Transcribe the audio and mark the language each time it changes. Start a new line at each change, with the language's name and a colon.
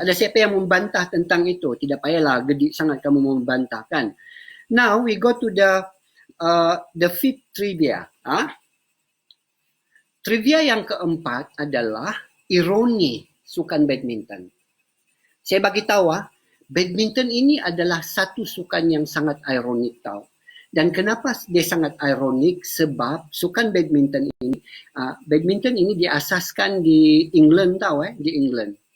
Malay: Ada siapa yang membantah tentang itu? Tidak payahlah gedik sangat kamu membantah kan.
English: Now we go to the fifth trivia.
Malay: Trivia yang keempat adalah ironi sukan badminton. Saya bagi tahu badminton ini adalah satu sukan yang sangat ironik tahu. Dan kenapa dia sangat ironik? Sebab sukan badminton ini diasaskan di England tahu di England.